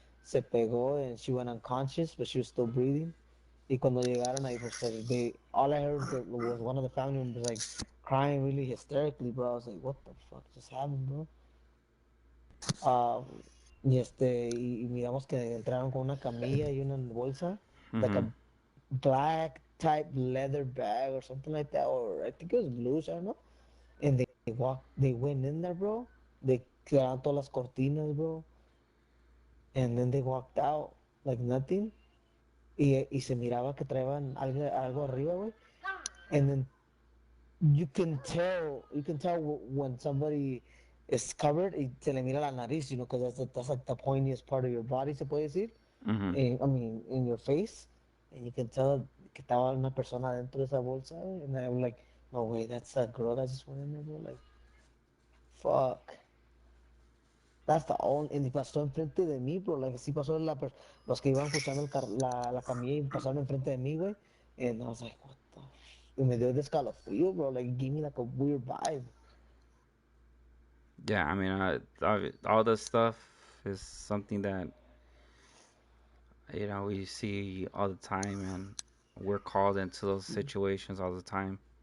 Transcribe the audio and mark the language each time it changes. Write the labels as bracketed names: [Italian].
[Spanish] Se pegó [English] and she went unconscious, but she was still breathing. [Spanish] Y cuando llegaron ahí, pues, [English] all I heard was one of the family members like crying really hysterically, bro. I was like, what the fuck just happened, bro? [Spanish] Um, y miramos que entraron con una camilla y una bolsa, like Mm-hmm. [English] a black type leather bag or something like that, or I think it was blues, I don't know. And they went in there, bro. They cleared [Spanish] todas las cortinas, [English] bro. And then they walked out like nothing. [Spanish] Y se miraba que traían algo arriba, güey. [English] And then you can tell when somebody is covered, [Spanish] y se le mira la nariz, [English] because that's like the pointiest part of your body, [Spanish] se puede decir. Mm-hmm. [English] I mean, in your face. And you can tell [Spanish] que estaba una persona dentro de esa bolsa, güey. [English] And I'm like, no way, that's a girl that just went in there, bro. Like, fuck. That's the only, [Spanish] y pasó enfrente de mí, bro. Like, sí pasó los que iban puchando la camilla y pasaron enfrente de mí, güey. [English] And I was like, what the [Spanish] y me dio de escalofrío, [English] bro. Like, it gave me like a weird vibe. Yeah, I mean, all this stuff is something that we see all the time, and we're called into those situations all the time.